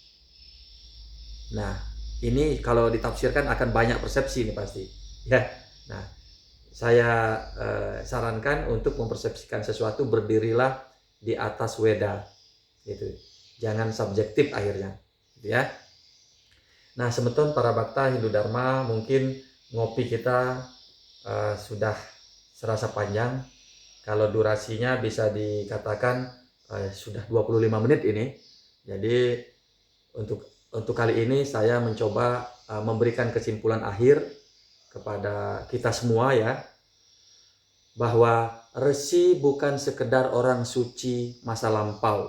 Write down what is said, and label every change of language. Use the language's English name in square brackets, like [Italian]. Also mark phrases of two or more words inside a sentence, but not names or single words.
[Indonesian] Nah, ini kalau ditafsirkan akan banyak persepsi ini pasti. Ya. Nah, saya sarankan untuk mempersepsikan sesuatu berdirilah di atas Weda. Gitu. Jangan subjektif akhirnya. Gitu ya. Nah, semeton para bakta Hindu Dharma, mungkin ngopi kita sudah serasa panjang. Kalau durasinya bisa dikatakan sudah 25 menit ini. Jadi untuk kali ini saya mencoba memberikan kesimpulan akhir kepada kita semua ya, bahwa Resi bukan sekedar orang suci masa lampau.